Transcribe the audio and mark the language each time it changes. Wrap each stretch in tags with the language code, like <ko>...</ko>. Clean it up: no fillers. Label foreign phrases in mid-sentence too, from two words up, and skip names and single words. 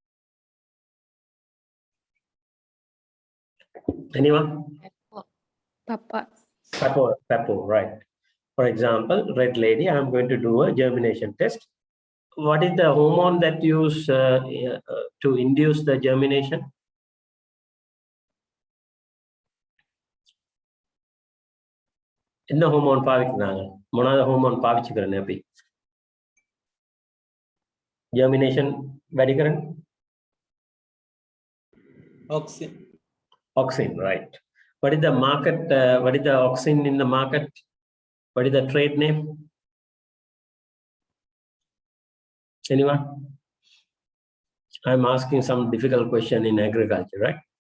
<en>Anyone? Papa. Papo, right. For example, red lady, I'm going to do a germination test. What is the hormone that use to induce the germination?</en> <ta>என்ன ஹோமோன் பாவிக்கிறாங்க</ta> <si>මොනවාද ஹோமோன் පාවිච්චි කරන්නේ අපි germination වැඩි කරන්න</si> <en>auxin, right? What is the market, what is the auxin in the market? What is the trade name? Anyone? I'm asking some difficult question in agriculture, right?</en>